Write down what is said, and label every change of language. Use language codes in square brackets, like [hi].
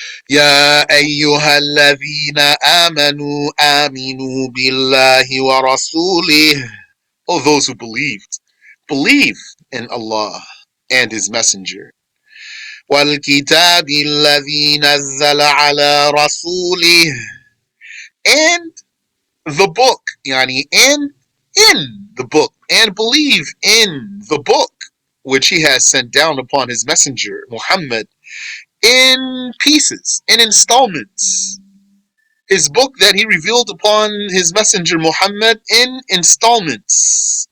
[ar] يا أيها الذين آمنوا آمنوا بالله ورسوله. [en] Oh, those who believe in Allah and His Messenger. [ar] والكتاب الذي نزل على رسوله. [en] And the book, yani, and in the book, and believe in the book which He has sent down upon His Messenger, Muhammad, in pieces, in installments. His book that He revealed upon His Messenger Muhammad in installments.